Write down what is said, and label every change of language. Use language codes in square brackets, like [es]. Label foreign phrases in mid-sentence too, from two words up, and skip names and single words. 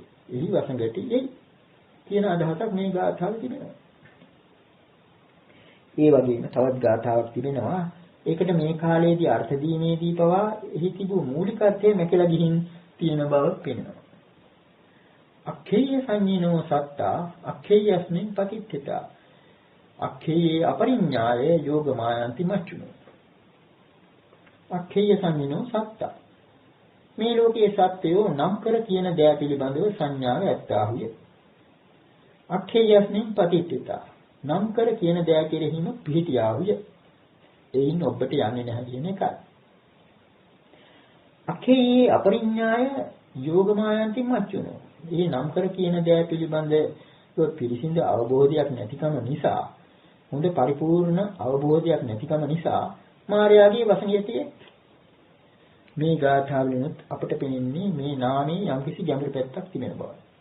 [si] එහි වසඟටි එයි කියන අදහසක් මේ ගාථාවේ තිබෙනවා. ඒ වගේම තවත් ගාථාවක් තිබෙනවා. ඒකට මේ කාලයේදී අර්ථ දීමේදී පවා එහි තිබූ මූලික අර්ථය මැකලා ගිහින් තියෙන බව පේනවා. [pi] අක්ඛේය සංඤිනෝ සත්තා අක්ඛේයස්මින් පතිත්ථිතා අක්ඛේයේ අපරිඤ්ඤාය යෝගමායන්ති මච්චුනෝ අක්ඛේය සංඤිනෝ සත්තා [si] මේ ලෝකයේ සත්‍යෝ නම් කර කියන දෑ පිළිබඳව සංඥාව ඇත්තාහුය [pi] අක්ඛේයස්මින් පතිත්ථිතා [si] නම් කර කියන දෑ කෙරෙහිම පිහිටියාහුය එයින් ඔබට යන්නේ නැහැ කියන එකයි [pi] අක්ඛේයේ අපරිඤ්ඤාය යෝගමායන්ති මච්චුනෝ [si] මේ නම් කර කියන දෑ පිළිබඳව පිළිසිඳ අවබෝධයක් නැතිකම නිසා හොඳ පරිපූර්ණ අවබෝධයක් නැතිකම නිසා මායාවේ වසඟියතියේ මේ ගාථාවලිනුත් අපට පෙනෙන්නේ මේ නාමයේ යම්කිසි ගැඹුරු පැත්තක් තිබෙන බව.